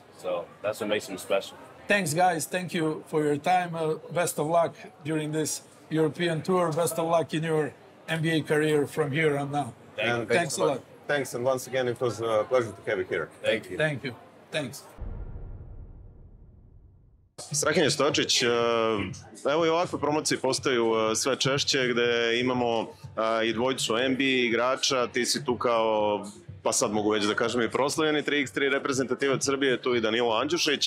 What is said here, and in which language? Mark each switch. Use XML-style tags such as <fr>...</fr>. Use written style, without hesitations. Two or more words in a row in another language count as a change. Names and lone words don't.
<en>So that's what makes him special. Thanks, guys. Thank you for your time. Best of luck during this European tour. Best of luck in your NBA career from here on now. Thanks a lot. Thanks, and once again, it was a pleasure to have you here. Thank you. Thank you. Thanks.</en> <sr>Strahinja Stočić, evo i ovakve promocije postaju sve češće, gde imamo i dvojicu NBA igrača, ti si tu kao, pa sad mogu već da kažem, i proslavljeni 3x3 reprezentativac Srbije, tu i Danilo Andjušić.</sr>